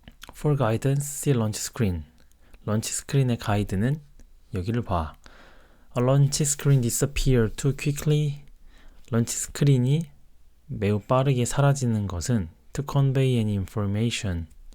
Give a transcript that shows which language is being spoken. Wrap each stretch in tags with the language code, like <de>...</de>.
<en>For guidance, see launch screen.</en> <ko>런치 스크린의 가이드는 여기를 봐.</ko> <en>A launch screen disappear too quickly.</en> <ko>런치 스크린이 매우 빠르게 사라지는 것은</ko> <en>to convey any information.</en>